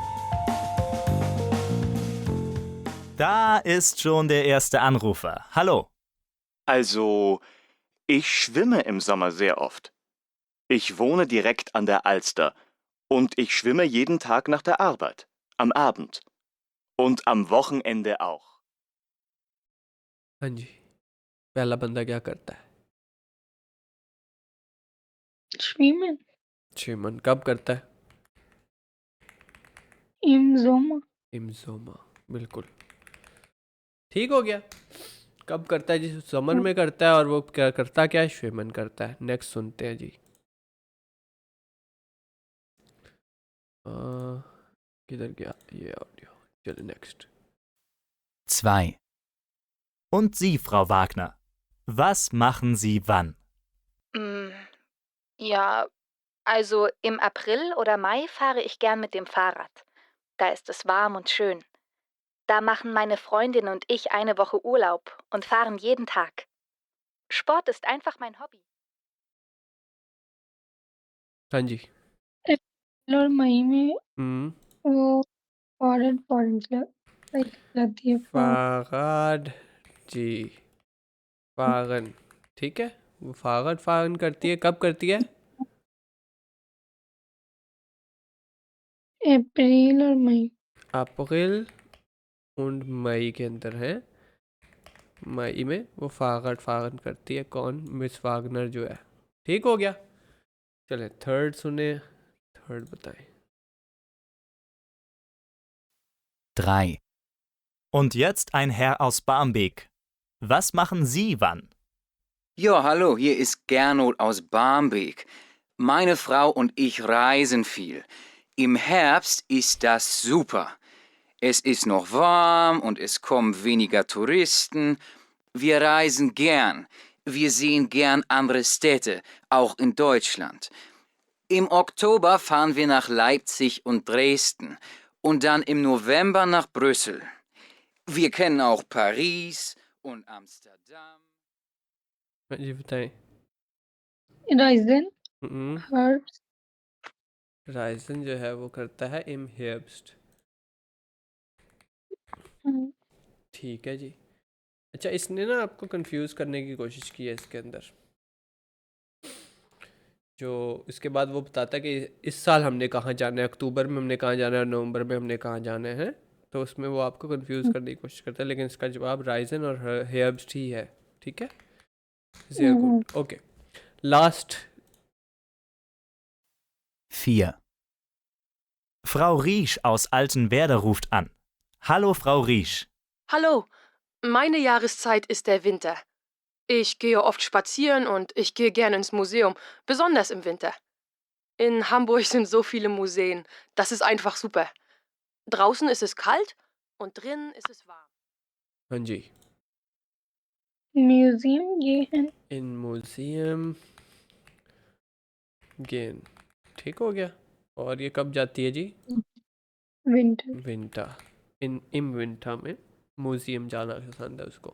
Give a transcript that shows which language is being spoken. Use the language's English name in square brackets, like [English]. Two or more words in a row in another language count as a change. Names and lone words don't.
[German] Da ist schon der erste Anrufer. Hallo. Also, ich schwimme im Sommer sehr oft. Ich wohne direkt an der Alster und ich schwimme jeden Tag nach der Arbeit, am Abend und am Wochenende auch. [Hindi] हाँ जी, पहला बंदा क्या करता है? श्रीमन श्रीमन कब करता है? इमजोमा। इमजोमा, बिल्कुल ठीक हो गया। कब करता है जी? समर में करता है, और वो क्या करता, क्या है, श्वेमन करता है। नेक्स्ट सुनते हैं जी। अ, किधर गया ये ऑडियो? चलिए नेक्स्ट। 2. [German] Und Sie, Frau Wagner, was machen Sie wann? Ja, also im April oder Mai fahre ich gern mit dem Fahrrad. Da ist es warm und schön. Da machen meine Freundin und ich eine Woche Urlaub und fahren jeden Tag. Sport ist einfach mein Hobby. [Hindi] हाँ जी। अप्रैल और मई में हम्म वो लाइक जाती है फागद जी, फागन, ठीक है। वो [German] Fahrrad fahren [Hindi] करती है, कब करती है? अप्रैल और मई। अप्रैल और मई के अंदर है। मई में वो [German] Fahrrad fahren [Hindi] करती है। कौन? मिस वागनर जो है। ठीक हो गया। चले थर्ड सुने, थर्ड बताएं। 3. [German] Und jetzt ein Herr aus Barmbek. Was machen Sie wann? Ja, hallo, hier ist Gernot aus Barmbek. Meine Frau und ich reisen viel. Im Herbst ist das super. Es ist noch warm und es kommen weniger Touristen. Wir reisen gern. Wir sehen gern andere Städte, auch in Deutschland. Im Oktober fahren wir nach Leipzig und Dresden und dann im November nach Brüssel. Wir kennen auch Paris und Amsterdam. [Hindi] हाँ जी बताएं। राइजन हम्म, हर्ब्स राइजन जो है वो करता है [German] im Herbst. [Hindi] ठीक है जी। अच्छा, इसने ना आपको कंफ्यूज करने की कोशिश की है इसके अंदर। जो इसके बाद वो बताता है कि इस साल हमने कहाँ जाना है, अक्टूबर में हमने कहाँ जाना है, नवंबर में हमने कहाँ जाना है। तो उसमें वो आपको कंफ्यूज करने की कोशिश करता है, लेकिन इसका जवाब राइजन और हेrbst ही है। ठीक है, [German] sehr gut, [Hindi] ओके। लास्ट 4. [German] Frau Riesch aus Altenwerder ruft an. Hallo, Frau Riesch. Hallo, meine Jahreszeit ist der Winter. Ich gehe oft spazieren und ich gehe gerne ins Museum, besonders im Winter. In Hamburg sind so viele Museen, das ist einfach super. Draußen ist es kalt und drinnen ist es warm. [Hindi] हाँ जी, म्यूजियम ये है [German] ins Museum gehen. [Hindi] ठीक हो गया। और ये कब जाती है जी? विंटर। विंटर, [German] im Winter [Hindi] में म्यूजियम जाना पसंद है उसको।